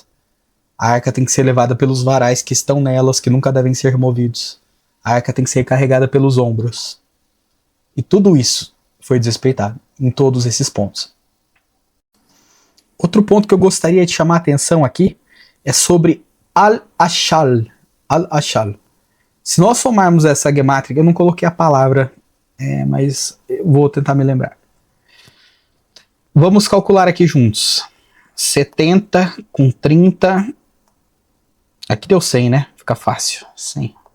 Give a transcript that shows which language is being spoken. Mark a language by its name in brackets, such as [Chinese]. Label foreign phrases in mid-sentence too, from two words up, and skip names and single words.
[Portuguese] A arca tem que ser levada pelos varais que estão nelas, que nunca devem ser removidos. A arca tem que ser carregada pelos ombros. E tudo isso foi desrespeitado em todos esses pontos. Outro ponto que eu gostaria de chamar a atenção aqui é sobre al-ashal. Al-ashal. Se nós somarmos essa gemátrica, eu não coloquei a palavra, mas eu vou tentar me lembrar. Vamos calcular aqui juntos. 70 com 30. Aqui deu 100, né? Fica fácil. 100.